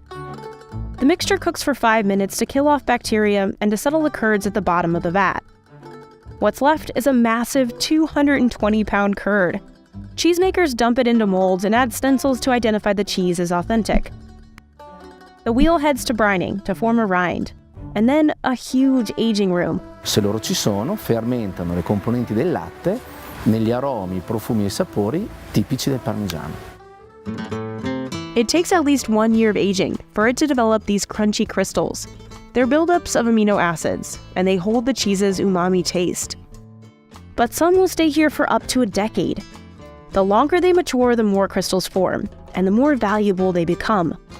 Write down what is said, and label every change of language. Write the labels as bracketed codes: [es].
[en] The mixture cooks for 5 minutes to kill off bacteria and to settle the curds at the bottom of the vat. What's left is a massive 220-pound curd. Cheesemakers dump it into molds and add stencils to identify the cheese as authentic. The wheel heads to brining to form a rind, and then a huge aging room. [it] Se loro ci sono, fermentano le componenti del latte negli aromi, profumi e sapori tipici del parmigiano. [en] It takes at least 1 year of aging for it to develop these crunchy crystals. They're buildups of amino acids, and they hold the cheese's umami taste. But some will stay here for up to a decade. The longer they mature, the more crystals form, and the more valuable they become.